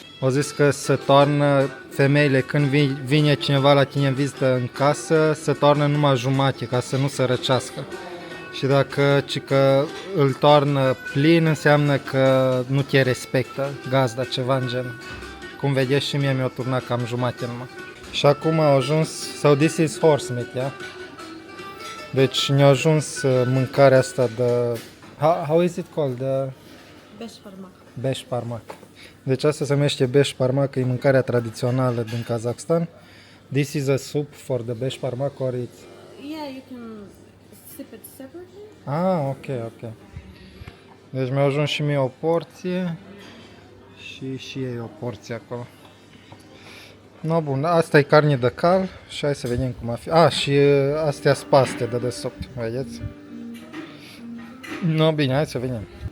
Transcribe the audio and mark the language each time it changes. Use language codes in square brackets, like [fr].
[ro] Au zis că se toarnă femeile, când vine cineva la tine în vizită în casă, se toarnă numai jumate ca să nu se răcească. Și dacă că îl toarnă plin, înseamnă că nu te respectă gazda, ceva în gen. Cum vedeți și mie mi-a turnat cam jumate numai. Și acum au ajuns, [en] so this is horse meat, yeah? [ro] Deci ne-a ajuns mâncarea asta de, [en] how is it called? [ro] Beshparmak. Beshparmak. Deci asta se numește beshparmak, e mâncarea tradițională din Kazakhstan. [en] This is a soup for the beshparmak or it's... Yeah, you can sip it separately. Ah, ok. [ro] Deci mi-a ajuns și mie o porție și ei o porție acolo. No, bun, asta e carne de cal și hai să vedem cum a fi. Și astea sunt paste de desubt, vedeți? No, bine, hai să vedem.